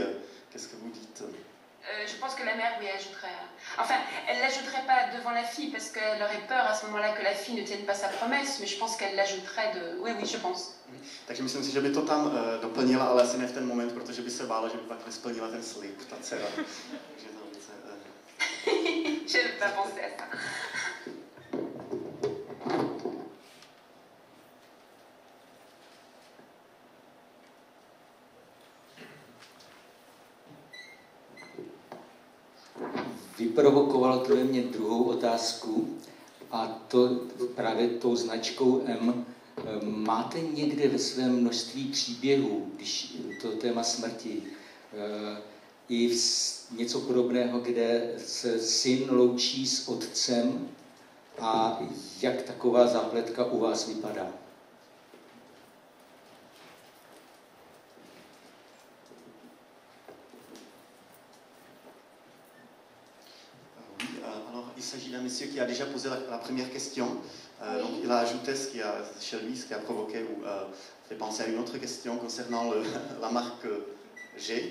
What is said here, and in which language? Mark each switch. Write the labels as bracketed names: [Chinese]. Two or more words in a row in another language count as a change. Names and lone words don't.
[French] Qu'est-ce que vous dites? Je pense que la mère, oui, ajouterait. Enfin, elle ne l'ajouterait pas devant la fille parce qu'elle aurait peur à ce moment-là que la fille ne tienne pas sa promesse, mais je pense qu'elle l'ajouterait de... Oui, je pense. [Czech] Takže myslím si, že by to tam doplnila, ale asi ne v ten moment, protože by se bála, že by pak nesplnila ten slib, ta dcera. [French] Je n'ai pas pensé à ça. [Czech] Vyprovokovalo to ve mně druhou otázku, a to právě tou značkou M. Máte někde ve svém množství příběhů, když to téma smrti, i něco podobného, kde se syn loučí s otcem, a jak taková zápletka u vás vypadá? [French] Il s'agit d'un monsieur qui a déjà posé la première question. Oui. Donc il a ajouté ce qui a, chez lui, ce qui a provoqué ou fait penser à une autre question concernant la marque G.